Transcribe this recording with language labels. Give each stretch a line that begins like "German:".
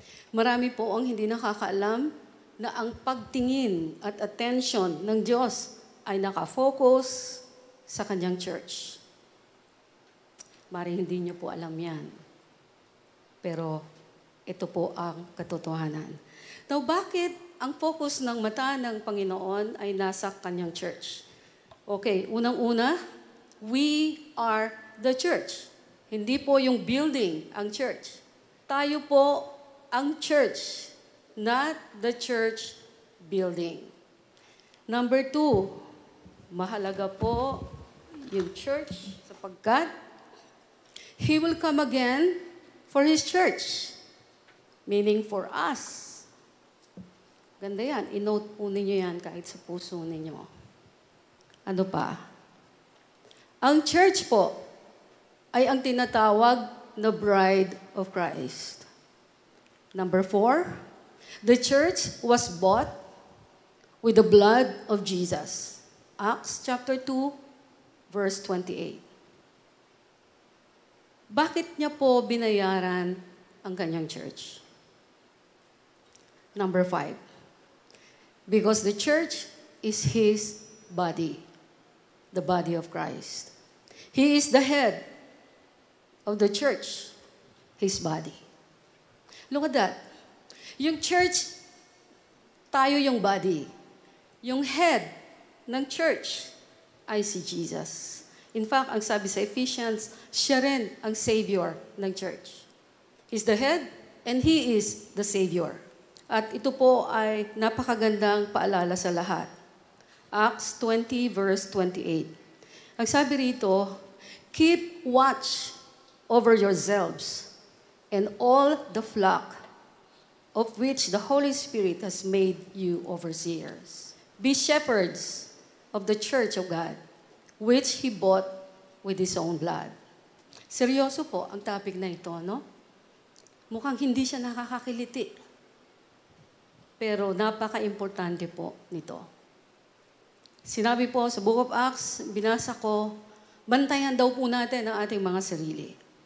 Filipino: Marami po ang hindi nakakaalam na ang pagtingin at attention ng Diyos ay nakafocus sa kanyang church. Mari hindi niyo po alam yan. Pero ito po ang katotohanan. Now, bakit ang focus ng mata ng Panginoon ay nasa kanyang church?
English: Okay,
Filipino: unang-una,
English: we are the church.
Filipino: Hindi po yung building ang church. Tayo po ang church,
English: not the church building. Number 2,
Filipino: mahalaga po yung church sapagkat
English: He will come again for His church. Meaning for us.
Filipino: Ganda yan. I-note po ninyo yan kahit sa puso ninyo. Ano pa? Ang church po ay ang tinatawag na bride of Christ.
English: Number 4, the church was bought with the blood of Jesus. Acts chapter 2, verse 28.
Filipino: Bakit niya po binayaran ang kanyang church?
English: Number 5. Because the church is His body, the body of Christ. He is the head of the church, His body. Look at that.
Filipino: Yung church, tayo yung body. Yung head ng church ay si Jesus.
English: In fact,
Filipino: ang sabi sa Ephesians, siya rin ang Savior ng church.
English: He's the head and He is the Savior.
Filipino: At ito po ay napakagandang paalala sa lahat.
English: Acts 20 verse 28.
Filipino: Ang sabi rito,
English: keep watch over yourselves and all the flock of which the Holy Spirit has made you overseers. Be shepherds of the church of God, which He bought with His own blood.
Filipino: Seryoso po ang topic na ito, no? Mukhang hindi siya nakakakiliti. Pero napaka-importante po nito. Sinabi po sa Book of Acts, binasa ko, bantayan daw po natin ang ating mga sarili.